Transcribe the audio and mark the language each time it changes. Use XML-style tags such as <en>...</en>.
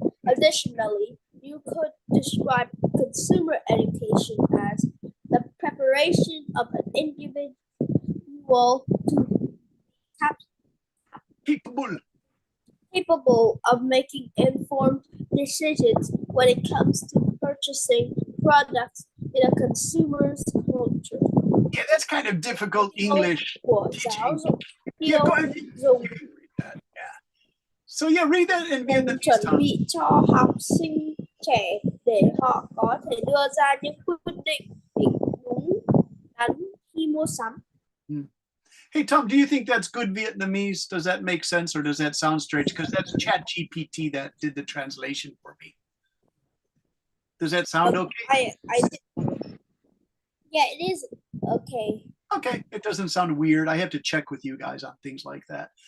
<en>Additionally, you could describe consumer education as the preparation of an individual to capable of making informed decisions when it comes to purchasing products in a consumer's culture. Yeah, that's kind of difficult English. Yeah, go ahead. So yeah, read that in Vietnamese.</en> <vi>Chuẩn bị cho học sinh trẻ để họ có thể đưa ra những quyết định đúng đắn khi mua sắm.</vi> <en>Hey, Tom, do you think that's good Vietnamese? Does that make sense or does that sound strange? Because that's ChatGPT that did the translation for me. Does that sound okay? Yeah, it is okay. Okay, it doesn't sound weird. I have to check with you guys on things like that.</en>